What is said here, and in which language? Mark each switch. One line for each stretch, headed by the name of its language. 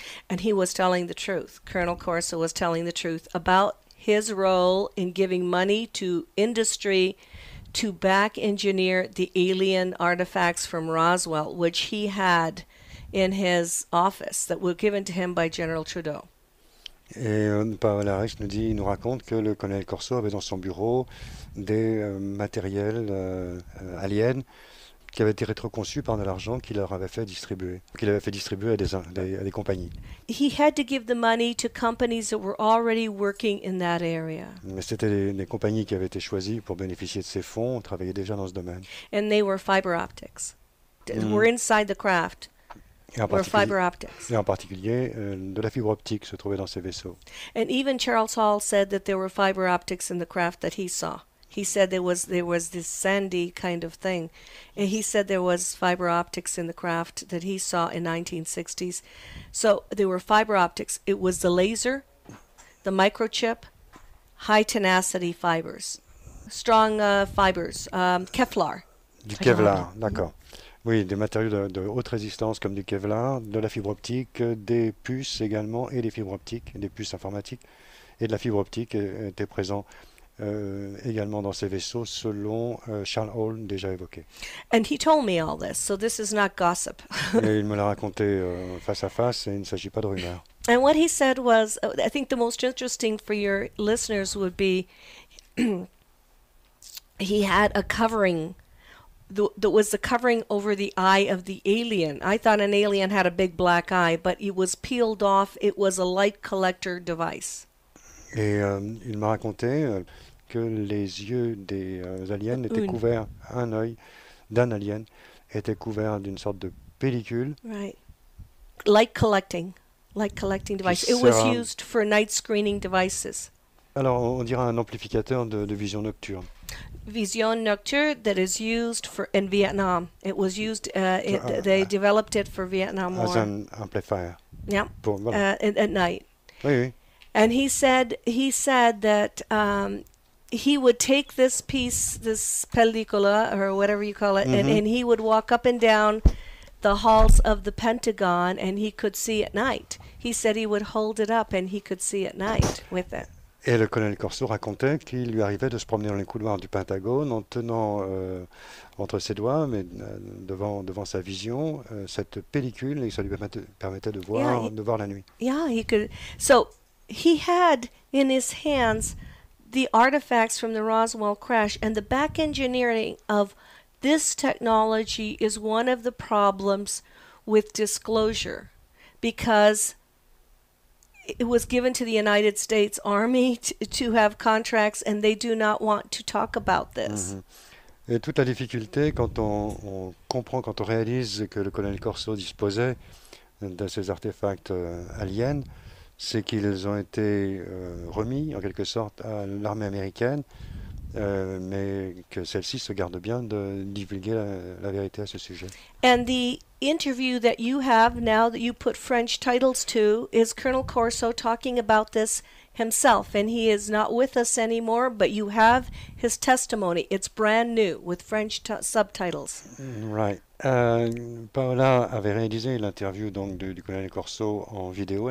English: And he was telling the truth. Colonel Corso was telling the truth about his role in giving money to industry to back engineer the alien artifacts from Roswell, which he had in his office that were given to him by General Trudeau.
French: Et Paola Rex nous raconte que le colonel Corso avait dans son bureau des matériels aliens qui avaient été rétroconçus par de l'argent qu'il avait fait distribuer à des compagnies.
English: He had to give the money to companies that were already working in that area.
French: Mais c'était les compagnies qui avaient été choisies pour bénéficier de ces fonds, travaillaient déjà dans ce domaine.
English: And they were fiber optics. Were inside the craft.
French: Et en particulier, de la fibre optique se trouvait dans ces vaisseaux.
English: And even Charles Hall said that there were fiber optics in the craft that he saw. He said there was this sandy kind of thing. And he said there was fiber optics in the craft that he saw in 1960s. So there were fiber optics. It was the laser, the microchip, high tenacity fibers, strong fibers, Kevlar.
French: Du Kevlar, d'accord. Oui, des matériaux de haute résistance comme du Kevlar, de la fibre optique, des puces également et des fibres optiques, des puces informatiques et de la fibre optique étaient présents également dans ces vaisseaux selon Charles Hall déjà évoqué.
English: And he told me all this, so this is not gossip.
French: Et il me l'a raconté face à face et il ne s'agit pas de rumeurs.
English: And what he said was, I think the most interesting for your listeners would be he had a covering that was the covering over the eye of the alien. I thought an alien had a big black eye, but it was peeled off. It was a light collector device.
French: Et il m'a raconté que les yeux des aliens étaient couverts, un œil d'un alien était couvert d'une sorte de pellicule.
English: Right. Light collecting device. It was used for night screening devices.
French: Alors on dirait un amplificateur de vision nocturne. Vision Nocturne
English: that is used in Vietnam. It was used, they developed it for Vietnam as War. an amplifier. Yeah,
French: Voilà.
English: at night.
French: Oui, oui.
English: And he said that he would take this piece, this pellicula or whatever you call it, and he would walk up and down the halls of the Pentagon, and he could see at night. He said he would hold it up and he could see at night with it.
French: Et le colonel Corso racontait qu'il lui arrivait de se promener dans les couloirs du Pentagone en tenant entre ses doigts, mais devant sa vision, cette pellicule, et ça lui permettait de voir, de voir la nuit.
English: Yeah, he could. So he had in his hands the artifacts from the Roswell crash, and the back engineering of this technology is one of the problems with disclosure, because it was given to the United States Army to have contracts, and they do not want to talk about this.
French: Et toute la difficulté quand on comprend, quand on réalise que le colonel Corso disposait de ces artefacts aliens, c'est qu'ils ont été remis en quelque sorte à l'armée américaine, mais que celle-ci se garde bien de divulguer la vérité à ce sujet.
English: And the interview that you have now that you put French titles to is Colonel Corso talking about this himself, and he is not with us anymore, but you have his testimony. It's brand new with French subtitles. Right.
French: Paola avait réalisé l'interview donc du colonel Corso en vidéo.